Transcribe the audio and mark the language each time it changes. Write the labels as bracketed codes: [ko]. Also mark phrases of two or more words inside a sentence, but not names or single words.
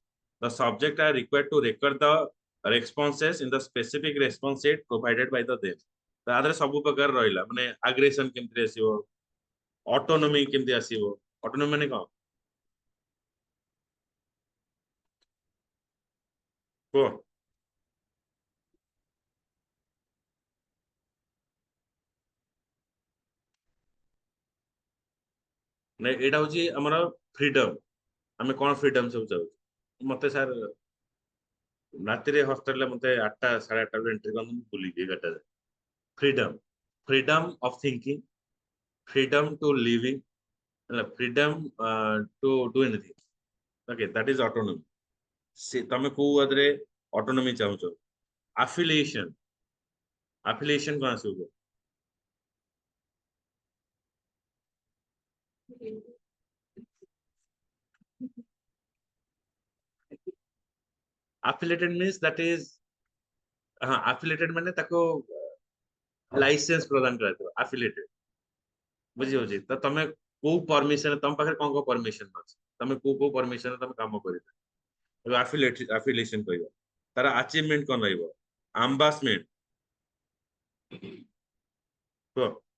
[en] The subject are required to record the responses in the specific response set provided by the them. [or] ତା ଦେହରେ ସବୁ ପ୍ରକାର ରହିଲା ମାନେ ଆଗ୍ରେସନ କେମିତି ଆସିବ, ଅଟୋନୋମି କେମିତି ଆସିବ, ଅଟୋନୋମି ମାନେ କଣ କୁହ? ମାନେ ଏଇଟା ହଉଛି ଆମର ଫ୍ରିଡମ। ଆମେ କଣ ଫ୍ରିଡମ ସବୁ ଚାହୁଛୁ? ମତେ ସାର୍ ରାତିରେ ହଷ୍ଟେଲରେ ମତେ 8ଟା 8:30 ରୁ ଏଣ୍ଟ୍ରି କରନ୍ତୁ, ମୁଁ ବୁଲିକି 11ଟା। ଫ୍ରିଡମ, [en] freedom of thinking, freedom to living, freedom to do anything. Okay, that is autonomy. [or] ସେ ତମେ କୋଉ ଆଦରେ ଅଟୋନୋମି ଚାହୁଁଛ? ଆଫିଲିଏସନ, ଆଫିଲିଏସନ କଣ ଆସିବ? [en] affiliated means that is [or] ହଁ affiliated ମାନେ ତାକୁ ଲାଇସେନ୍ସ ପ୍ରଦାନ କରାଯିବ affiliated। ବୁଝି ହଉଛି ତ ତମେ କୋଉ ପରମିଶନ, ତମ ପାଖରେ କଣ କଣ ପରମିଶନ ଅଛି, ତମେ କୋଉ କୋଉ ପରମିଶନ ତମେ କାମ କରିବ, ଆଫିଲିଏସନ କହିବ। ତାର ଆଚିଭମେଣ୍ଟ କଣ ରହିବ? ଆମ୍ବାସମେଣ୍ଟ କୁହ।